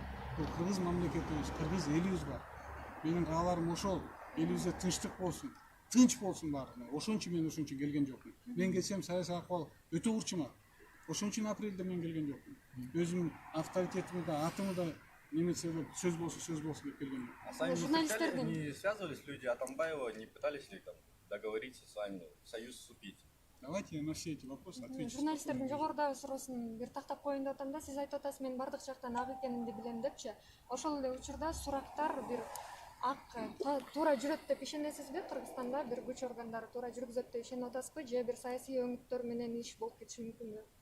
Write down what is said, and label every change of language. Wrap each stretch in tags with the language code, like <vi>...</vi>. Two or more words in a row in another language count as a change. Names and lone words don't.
<ky>Бул кыргыз мамлекетибиз, кыргыз элибиз бар. Менин кааларым ошол, элибизде тынчтык болсун, тынч болсун баары. Ошон үчүн мен ошон үчүн келген жокмун. Мен келсем саясий акыбал өтө курчумат. Ошон үчүн апрелде мен келген жокмун. Өзүм авторитетимди да, атымды да немесе сөз болсун деп келген жокмун.</ky> <ru>А сами не связывались люди Атамбаева, не пытались ли там договориться с вами, в союз вступить? Давайте я на все эти вопросы отвечу.</ru> <ky>Журналисттердин жогорудагы суроосун бир тактап коеюн деп атам да, сиз айтып атасыз, мен бардык жактан ак экенимди билем депчи. Ошол эле учурда сурактар бир ак туура жүрөт деп ишенесизби? Кыргызстанда бир күч органдары туура жүргүзөт деп ишенип атасызбы? Же бир саясий өңүттөр менен иш болуп кетиши мүмкүнбү?</ky>